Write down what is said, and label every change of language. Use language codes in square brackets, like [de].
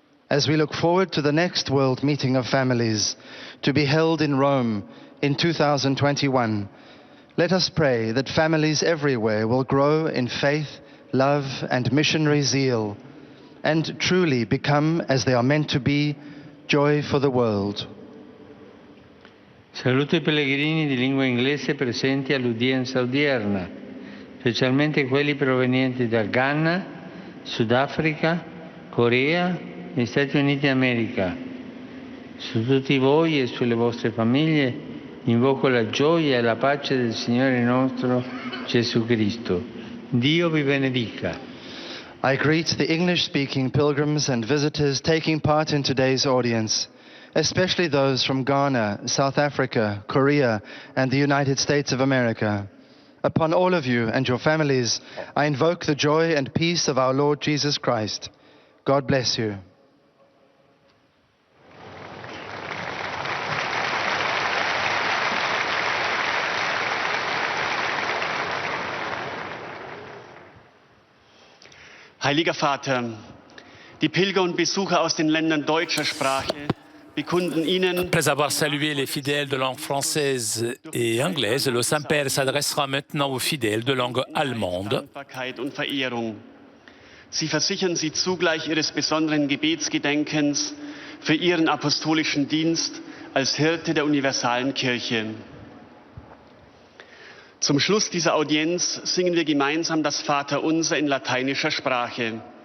[en] As we look forward to the next World Meeting of Families, to be held in Rome in 2021, let us pray that families everywhere will grow in faith, love, and missionary zeal, and truly become, as they are meant to be, joy for the world. [it] Saluto I pellegrini di lingua inglese presenti all'udienza odierna, specialmente quelli provenienti da Ghana, Sudafrica, Corea e Stati Uniti d'America. Su tutti voi e sulle vostre famiglie invoco la gioia e la pace del Signore nostro Gesù Cristo. Dio vi benedica. [en] I greet the English-speaking pilgrims and visitors taking part in today's audience, especially those from Ghana, South Africa, Korea, and the United States of America. Upon all of you and your families, I invoke the joy and peace of our Lord Jesus Christ. God bless you. [de] Heiliger Vater, die Pilger und Besucher aus den Ländern deutscher Sprache bekunden Ihnen. [fr] Après avoir salué les fidèles de langue française et anglaise, le Saint-Père s'adressera maintenant aux fidèles de langue allemande. [de] Dankbarkeit und Verehrung. Sie versichern Sie zugleich Ihres besonderen Gebetsgedenkens für Ihren apostolischen Dienst als Hirte der universalen Kirche. Zum Schluss dieser Audienz singen wir gemeinsam das Vaterunser in lateinischer Sprache.